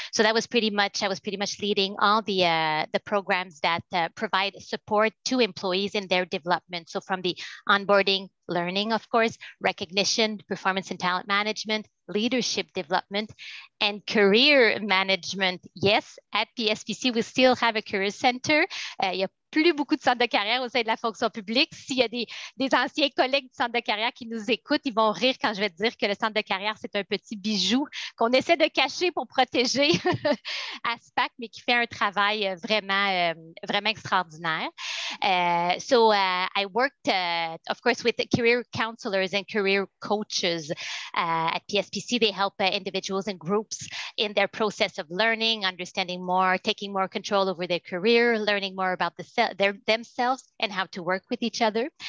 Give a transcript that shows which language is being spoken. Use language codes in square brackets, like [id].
[en] So I was pretty much leading all the programs that provide support to employees in their development. So from the onboarding, learning, of course, recognition, performance and talent management, leadership development, and career management. Yes, at PSPC, we still have a career center. [fr] Il y a plus beaucoup de centres de carrière au sein de la fonction publique. S'il y a des anciens collègues du centre de carrière qui nous écoutent, ils vont rire quand je vais dire que le centre de carrière, c'est un petit bijou qu'on essaie de cacher pour protéger ASPAC, mais qui fait un travail vraiment extraordinaire. [en] So I worked, of course, with the career counselors and career coaches at PSPC. They help individuals and groups in their process of learning, understanding more, taking more control over their career, learning more about themselves and how to work with each other.